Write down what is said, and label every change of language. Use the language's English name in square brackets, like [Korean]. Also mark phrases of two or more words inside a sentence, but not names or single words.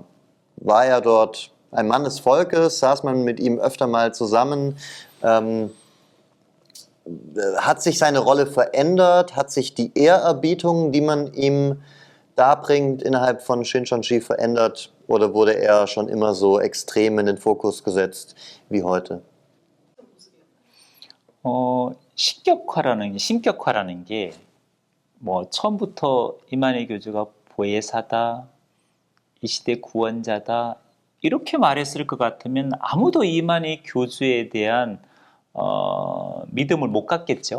[German] War er dort ein Mann des Volkes? Saß man mit ihm öfter mal zusammen? Hat sich seine Rolle verändert? Hat sich die Ehrerbietung, die man ihm darbringt, innerhalb von Shincheonji verändert? Oder wurde er schon immer so extrem in den Fokus gesetzt wie heute? [Korean] 신격화라는 게 뭐 처음부터 이만희 교주가 보혜사다, 이 시대 구원자다 이렇게 말했을 것 같으면 아무도 이만희 교주에 대한 믿음을 못 갖겠죠.